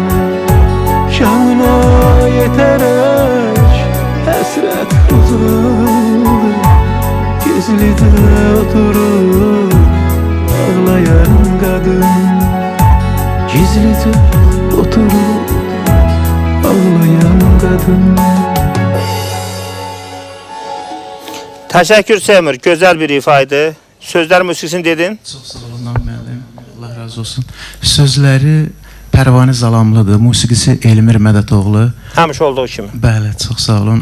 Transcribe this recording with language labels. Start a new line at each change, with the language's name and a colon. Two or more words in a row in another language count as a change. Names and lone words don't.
Turkish: Kamına yeterek hasret ucaldı, gizlice oturup ağlayan kadın. Gizlice oturup ağlayan kadın.
Azerbaijani: Təşəkkür Seymur, gözəl bir ifaydı. Sözlər musiqisini dedin. Çox sağ olun müəllim, Allah razı olsun. Sözləri Pərvanə Zalamlıdır, musiqisi Elmir Mədətoğlu. Həmişə olduğu kimi. Bəli, çox sağ olun.